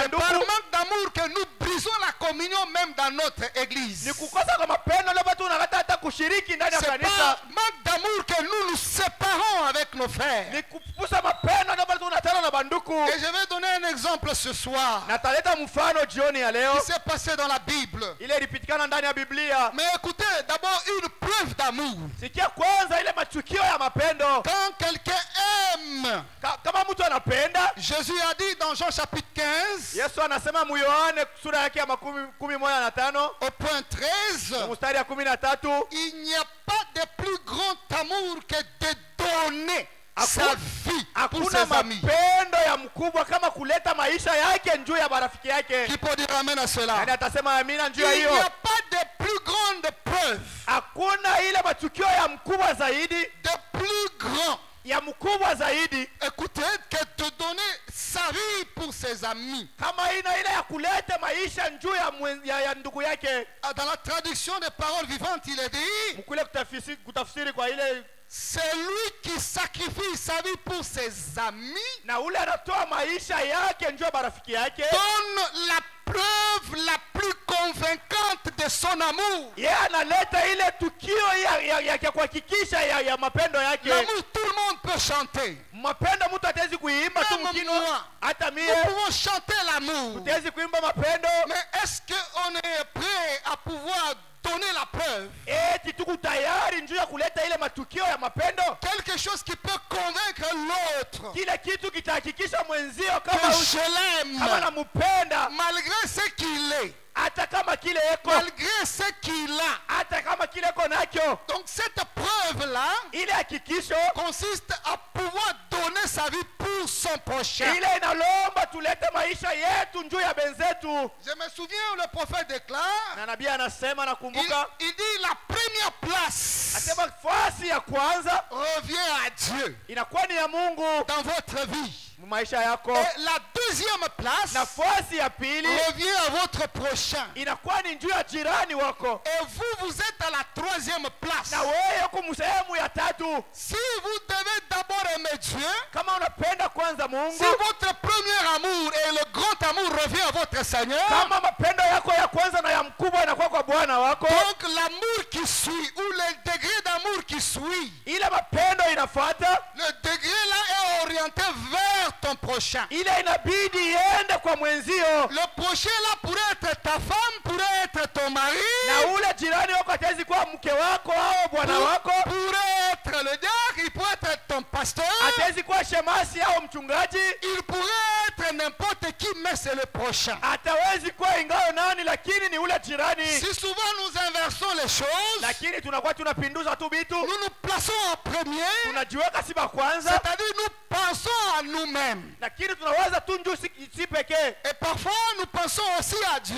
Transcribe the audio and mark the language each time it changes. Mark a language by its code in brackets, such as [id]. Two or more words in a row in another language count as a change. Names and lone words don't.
[fr] C'est par [sw] banduku. [fr] manque d'amour que nous brisons la communion même dans notre église. [sw] Ni kukosa kwa mapendo ndio batu tunakata hata kushiriki ndani ya [fr] C'est [sw] kanisa. [fr] par manque d'amour que nous nous séparons avec nos frères. [sw] Ni kupusa mapendo ndio batu tunatana na banduku. [fr] Et je vais donner un exemple ce soir. [sw] Nataleta mfano jioni ya leo. [fr] Qui s'est passé dans la Bible. [sw] Ile ilipitikana ndani ya Biblia. [fr] Mais écoutez, d'abord une preuve d'amour. [sw] Sikia kwanza ile matukio ya mapendo. [fr] Quand quelqu'un aime, [sw] Kama mtu anapenda, [fr] Jésus a dit dans Jean chapitre 15, [sw] Yesu anasema mu Yohane sura yake ya 15 [fr] au point 13, [sw] mstari ya 13, [fr] il n'y a pas de plus grand amour que de donner sa vie pour [sw] hakuna [fr] ses amis. [sw] mapendo ya mkubwa kama kuleta maisha yake njuu ya marafiki yake. [fr] Qui peut dire amen à cela? [sw] Nani atasema amina njuu ya [fr] Il n'y [sw] hiyo? [fr] a pas de plus grande preuve, [sw] Hakuna ile matukio ya mkubwa zaidi, [fr] de plus grand, [sw] ya mkubwa zaidi [fr] écoutez, que de donner sa vie pour ses amis. [sw] kama ina ile ya kuleta maisha njuu ya ndugu yake. [fr] Dans la traduction des paroles vivantes, il est dit, [sw] Mkule kutafsiri kwa ile [fr] c'est lui qui sacrifie sa vie pour ses amis, [sw] na ule anatoa maisha yake njuu ya marafiki yake. [fr] donne la preuve la plus convaincante de son amour. [sw] Yeye analeta ile tukio ya kuhakikisha ya mapendo yake. [fr] L'amour, tout le monde peut chanter. [sw] Mapendo mtu atawezi kuimba tu [fr] Même [sw] mkino, [fr] moi. [sw] hata mie [fr] Nous pouvons chanter l'amour. [sw] tutawezi kuimba mapendo. [fr] Mais est-ce qu'on est prêt à pouvoir donner la preuve? [sw] Eti tuko tayari njuu ya kuleta ile matukio ya mapendo, [fr] Quelque chose qui peut convaincre l'autre [sw] kile kitu kitahakikisha mwenzio [fr] que [sw] kama [fr] je l'aime, [sw] kama namupenda, [fr] malgré ce qu'il est, [sw] hata kama kile eko, [fr] malgré ce qu'il a. [sw] hata kama kile eko nakyo. [fr] Donc cette preuve-là [sw] Ile hakikisho [fr] consiste à pouvoir donner sa vie pour son prochain. [sw] ile inalomba tulete maisha yetu njuu ya benzetu. [fr] Je me souviens, le prophète déclare, [sw] Na nabii anasema, nakumbuka [fr] il dit la première place [sw] asema fasi ya kwanza [fr] revient à Dieu [sw] inakuwa ni ya Mungu [fr] dans votre vie. [sw] maisha yako, [fr] Et la deuxième place [sw] nafasi ya pili [fr] revient à votre prochain. [sw] inakuwa ni njuu ya jirani wako, [fr] Et vous êtes à la troisième place. [sw] na wewe uko sehemu ya tatu. [fr] Si vous devez d'abord aimer Dieu, [sw] Kama unapenda kwanza Mungu, [fr] si votre premier amour et le grand amour revient à votre Seigneur, [sw] kama mapendo yako ya kwanza na ya mkubwa inakuwa kwa Bwana wako, [fr] donc l'amour qui suit, ou le degré d'amour qui suit, [sw] ile mapendo inafuata, [fr] le degré là est orienté vers ton prochain. [sw] ile inabidi iende kwa mwenzio. [fr] Le prochain là pourrait être ta femme, pourrait être ton mari, [sw] Na ule jirani wako atawezi kuwa mke wako au bwana wako, [fr] pourrait être le diacre, il pourrait être ton pasteur, [sw] atawezi kuwa shemasi au mchungaji, [fr] il pourrait être n'importe qui, mais c'est le prochain. [sw] atawezi kuwa ingao nani, lakini ni ule jirani. [fr] Si souvent nous inversons les choses, [sw] lakini tunakuwa tunapinduza tu vitu, [fr] nous nous plaçons en premier, [sw] tunajiweka si ba kwanza, [fr] c'est-à-dire nous pensons à nous-mêmes. [sw] lakini tunawaza tu njoo si pekee, [fr] Et parfois nous pensons aussi à Dieu